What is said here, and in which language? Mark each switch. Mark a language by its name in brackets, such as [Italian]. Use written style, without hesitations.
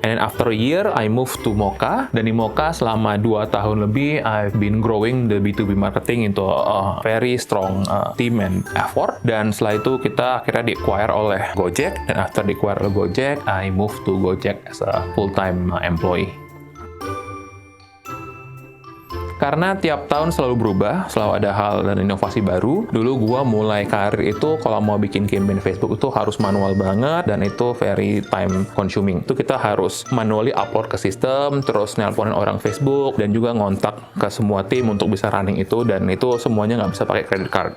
[English] And then after a year, I moved to Mocha. [Indonesian] Dan di Mocha selama 2 tahun lebih, [English] I've been growing the B2B marketing into a very strong team and effort. [Indonesian] Dan setelah itu kita akhirnya di-acquire oleh Gojek. Dan [English] after [Indonesian] di-acquire oleh [English] Gojek, I moved to Gojek as a full-time employee. [Indonesian] Karena tiap tahun selalu berubah, selalu ada hal dan inovasi baru. Dulu gua mulai karir itu kalau mau bikin campaign Facebook itu harus manual banget, dan itu [English] very time consuming. [Indonesian] Itu kita harus manually upload ke sistem, terus nelponin orang Facebook, dan juga ngontak ke semua tim untuk bisa running itu, dan itu semuanya nggak bisa pakai credit card.